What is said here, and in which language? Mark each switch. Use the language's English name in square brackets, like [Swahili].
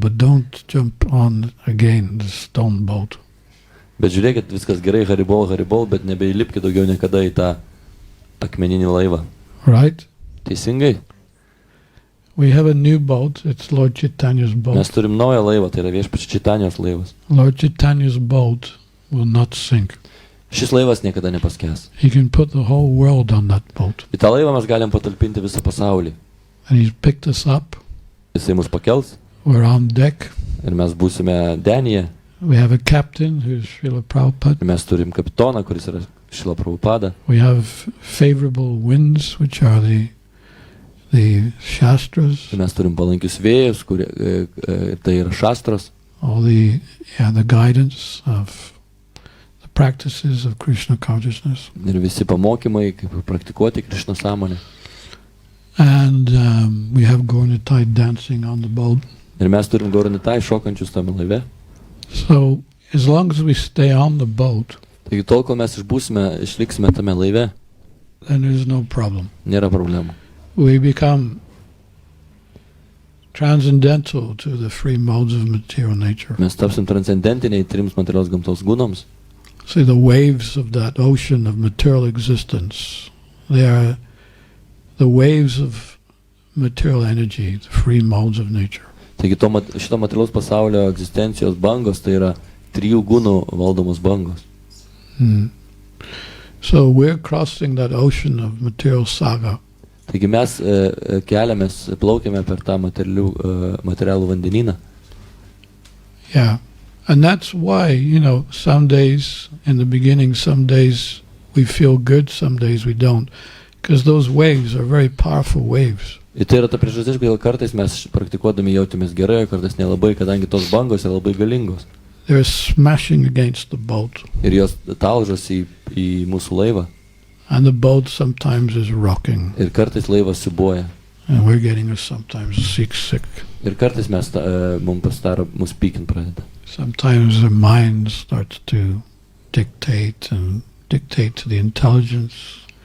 [English] But don't jump on again the stone boat. [Lithuanian] Bet žiūrėkit, viskas gerai, haribol, bet nebeįlipkit daugiau niekada į tą akmeninį laivą. [English] Right? [Lithuanian] Teisingai? [English] We have a new boat. It's Lord Chaitanya's boat. [Lithuanian] Mes turim naują laivą, tai yra Viešpačio Čaitanijos laivas. [English] Lord Chaitanya's boat will not sink. [Lithuanian] Šis laivas niekada nepaskęs. [English] He can put the whole world on that boat. [Lithuanian] Į tą laivą mes galim patalpinti visą pasaulį. [English] And he's picked us up. [Lithuanian] Jisai mus pakels [English] We're on deck. [Lithuanian] ir mes būsime denyje. [English] We have a captain who's Shrila Prabhupada. [Lithuanian] Ir mes turim kapitoną, kuris yra Shrila Prabhupada. [English] We have favorable winds, which are the Shastras. [Lithuanian] Ir mes turim palankius vėjus, tai yra šastros. [English] All the guidance of the practices of Krishna Consciousness. [Lithuanian] Ir visi pamokymai, kaip praktikuoti Krishna sąmonę. [English] And we have Gaurnitai dancing on the boat. [Lithuanian] Ir mes turim Gaurnitai šokančius tame laive. [English] So as long as we stay on the boat, [Lithuanian] Taigi tol, kol mes išliksime tame laive, [English] then there's no problem. [Lithuanian] nėra problemų. [English] We become transcendental to the free modes of material nature. [Lithuanian] Mes tapsim transcendentiniai trims materialios gamtos gūnoms. [English] See, the waves of that ocean of material existence, they are the waves of material energy, the free modes of nature. [Lithuanian] Taigi šito materialaus pasaulio egzistencijos bangos, tai yra 3 gūnų valdomos bangos. [English] So we're crossing that ocean of material saga. [Lithuanian] Taigi mes plaukiame per tą materialų vandenyną. [English] Yeah. And that's why, some days in the beginning, some days we feel good, some days we don't. Because those waves are very powerful waves. [Lithuanian] Ir tai yra ta priežastis, kodėl kartais mes praktikuodami jautimės gerai, kartais nelabai, kadangi tos bangos yra labai galingos. [English] They're smashing against the boat. [Lithuanian] Ir jos talžosi į mūsų laivą. [English] And the boat sometimes is rocking. [Lithuanian] Ir kartais laivas siūbuoja. [English] And we're getting sometimes sick. [Lithuanian] Ir kartais mus pykint pradeda. [English] Sometimes the mind starts to dictate to the intelligence.